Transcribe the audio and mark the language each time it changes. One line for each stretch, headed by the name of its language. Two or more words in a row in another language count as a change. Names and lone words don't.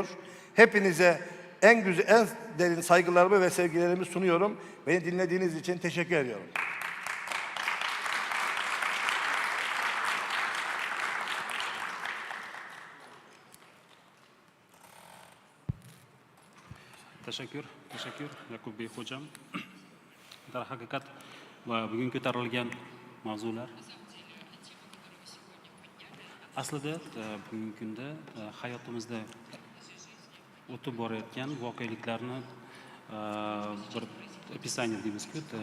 Turkish: Hepinize en derin saygılarımı ve sevgilerimi sunuyorum. Beni dinlediğiniz için teşekkür ediyorum. Teşekkür Yakup Bey hocam.
Uzbek: Darhaqiqat va bugun ko'tarilgan mavzular aslida bugungi kunda hayotimizda o'tib borayotgan voqeliklarni bir описание deymiz-ku.